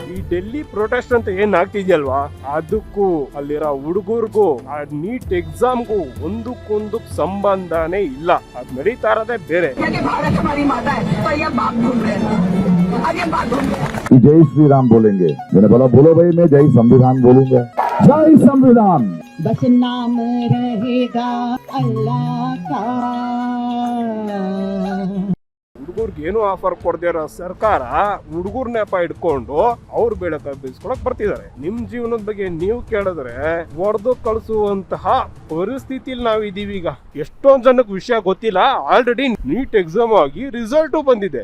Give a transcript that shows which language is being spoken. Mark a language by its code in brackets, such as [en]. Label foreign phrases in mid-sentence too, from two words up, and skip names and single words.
[kn] ಡೆಲ್ಲಿ ಪ್ರೊಟೆಸ್ಟ್ ಅಂತ ಏನ್ ಆಗ್ತಿದ್ಯಲ್ವಾ, ಅದಕ್ಕೂ ಅಲ್ಲಿರೋ ಹುಡುಗರ್ಗೂ ಆ ನೀಟ್ ಎಕ್ಸಾಮ್ಗೂ ಒಂದಕ್ಕೊಂದು ಸಂಬಂಧನೇ ಇಲ್ಲ. ಅದ್ ನಡೀತಾ ಇರೋದೇ ಬೇರೆ. [hi] जय श्री राम बोलेंगे. मैंने बोला बोलो भाई, मैं जय संविधान बोलूंगा. जय संविधान. बस नाम रहेगा अल्लाह का. [kn] ಹುಡುಗರ್ಗೆ ಏನು ಆಫರ್ ಕೊಡದೇ ಇರೋ ಸರ್ಕಾರ ಹುಡುಗರ್ ನೆಪ ಇಟ್ಕೊಂಡು ಅವ್ರ ಬೆಳಕ ಬೀಸ್ಕೊಳಕ್ ಬರ್ತಿದ್ದಾರೆ. ನಿಮ್ ಜೀವನದ ಬಗ್ಗೆ ನೀವು ಕೇಳಿದ್ರೆ ಹೊಡೆದು ಕಳಿಸುವಂತಹ ಪರಿಸ್ಥಿತಿಲಿ ನಾವ್ ಇದೀವಿ. ಈಗ ಎಷ್ಟೊಂದ್ ಜನಕ್ಕೆ ವಿಷಯ ಗೊತ್ತಿಲ್ಲ. [en] already NEET exam [kn] ಆಗಿ ರಿಸಲ್ಟ್ ಬಂದಿದೆ.